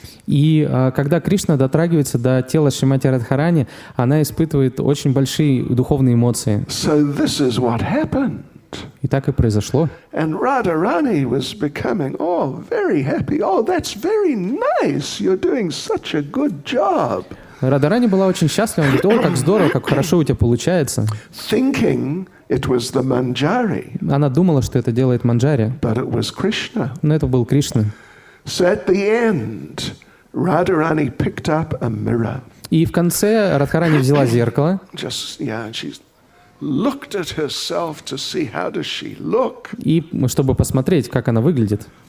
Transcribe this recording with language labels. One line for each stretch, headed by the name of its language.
Russian: И когда Кришна дотрагивается до тела Шримати Радхарани, она испытывает очень большие духовные эмоции.
English: So this is what happened.
Russian: И так и произошло.
English: And Radharani was becoming, very happy. That's very nice. You're doing such a good job.
Russian: Радharani была очень счастлива. Она говорит: как здорово, как хорошо у тебя получается.
English: Thinking it was the manjari.
Russian: Она думала, что это делает манджари.
English: But it was Krishna.
Russian: Но это был Кришна.
English: So at the end, Radharani picked up a mirror.
Russian: И в конце Радхарани взяла зеркало.
English: And she looked at herself to see how does she look.
Russian: И чтобы посмотреть, как она выглядит.